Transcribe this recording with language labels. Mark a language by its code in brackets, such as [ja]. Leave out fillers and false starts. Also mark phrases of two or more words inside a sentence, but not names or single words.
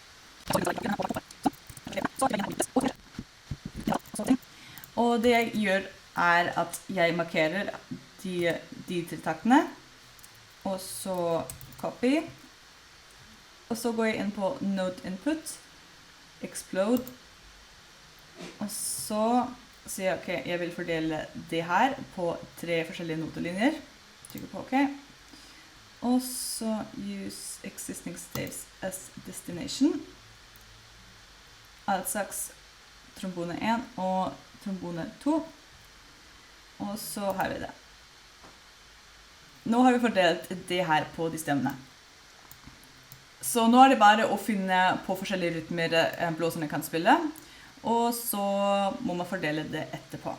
[no] Og det jeg gjør er at jeg markerer de tiltakene, og så copy, og så går jeg inn på [en] note input, [no] explode, og så sier jeg, ok, jeg vil fordele det her på 3 forskjellige notelinjer, trykker på ok, og så [en] use existing staves as destination, [no] altsaks, trombone 1 og trombone 2, og så har vi det. Nå har vi fordelt det her på de stemmene. Så nå er det bare å finne på forskjellige rytmer blåserne kan spille, og så må man fordele det etterpå.